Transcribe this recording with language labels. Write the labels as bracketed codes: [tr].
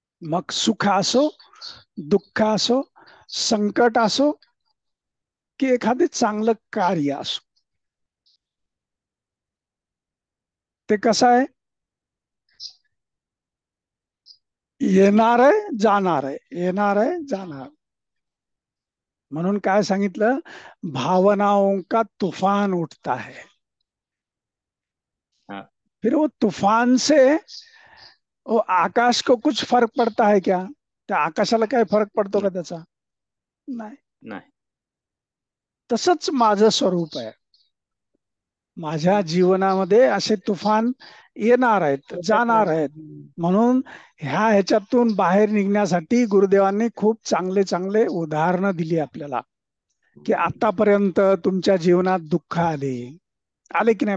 [mr] मग सुख असो, दुःख असो, संकट असो की एखादे चांगलं कार्य असो, ते कसं आहे, येणार आहे, जाणार आहे, येणार आहे, जाणार. [hi] म्हणून काय सांगितलं, भावनाओं का तूफान उठता है, फिर वो तूफान से वो आकाश को कुछ फर्क पडता है क्या? [mr] त्या आकाशाला काय फरक पडतो का त्याचा? नाही. तसंच माझं स्वरूप आहे. माझ्या जीवनामध्ये असे तुफान येणार आहेत, जाणार आहेत. म्हणून ह्याच्यातून बाहेर निघण्यासाठी गुरुदेवांनी खूप चांगले चांगले उदाहरणं दिली आपल्याला, की आतापर्यंत तुमच्या जीवनात दुःख आले की नाही?